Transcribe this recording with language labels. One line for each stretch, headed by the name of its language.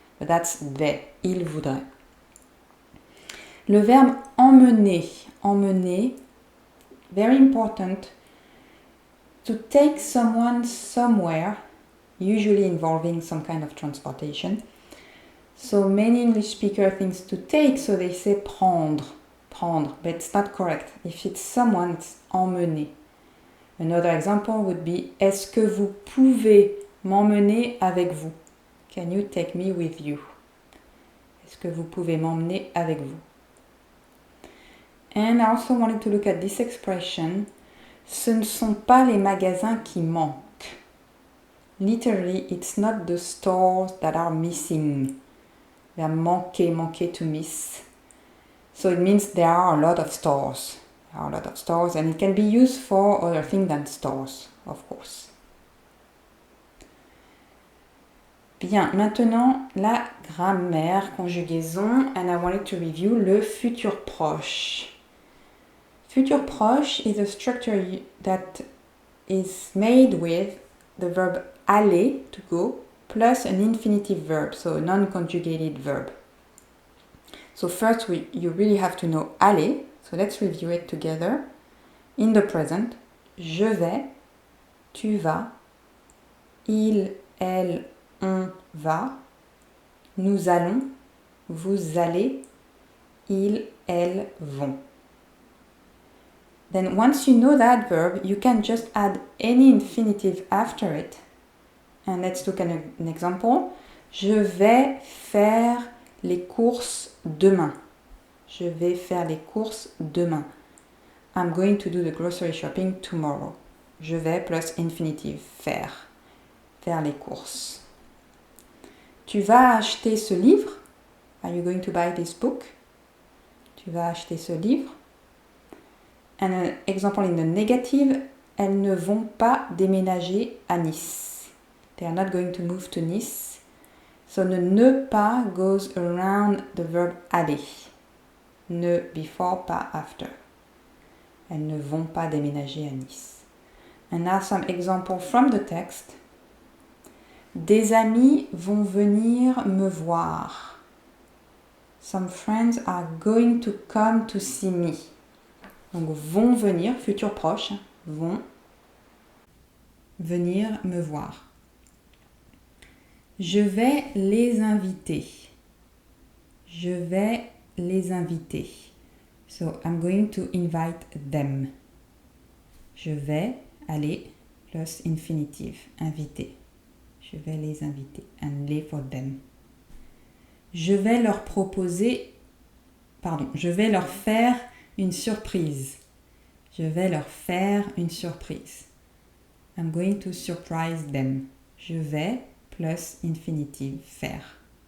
English: But that's they,
French: il voudrait. Le verbe emmener, emmener,
English: very important, to take someone somewhere, usually involving some kind of transportation. So many English speakers think to take, so they say prendre, but it's not correct. If it's someone, it's emmener. Another example would be,
French: est-ce que vous pouvez m'emmener avec vous?
English: Can you take me with you?
French: Est-ce que vous pouvez m'emmener avec vous?
English: And I also wanted to look at this expression,
French: ce ne sont pas les magasins qui manquent.
English: Literally, it's not the stores that are missing. They are manquer to miss. So it means there are a lot of stores. There are a lot of stores and it can be used for other things than stores, of course.
French: Bien, maintenant la grammaire, conjugaison,
English: and I wanted to review
French: le futur proche.
English: Futur proche is a structure that is made with the verb aller, to go, plus an infinitive verb, so a non-conjugated verb. So first you really have to know aller, so let's review it together. In the present,
French: je vais, tu vas, il, elle, on va, nous allons, vous allez, ils, elles vont.
English: Then once you know that verb, you can just add any infinitive after it. And let's look at an example.
French: Je vais faire les courses demain. Je vais faire les courses demain.
English: I'm going to do the grocery shopping tomorrow.
French: Je vais
English: plus infinitive,
French: faire. Faire les courses. Tu vas acheter ce livre?
English: Are you going to buy this book?
French: Tu vas acheter ce livre?
English: And an example in the negative,
French: elles ne vont pas déménager à Nice.
English: They are not going to move to Nice. So the ne pas goes around the verb aller. Ne before, pas after.
French: Elles ne vont pas déménager à Nice.
English: And now some example from the text.
French: Des amis vont venir me voir.
English: Some friends are going to come to see me.
French: Donc vont venir, futur proche, vont venir me voir. Je vais les inviter. Je vais les inviter.
English: So I'm going to invite them.
French: Je vais aller
English: plus infinitive,
French: inviter. Je vais les inviter. And les
English: for them.
French: Je vais leur faire une surprise. Je vais leur faire une surprise.
English: I'm going to surprise them.
French: Je vais
English: plus infinitive,
French: faire.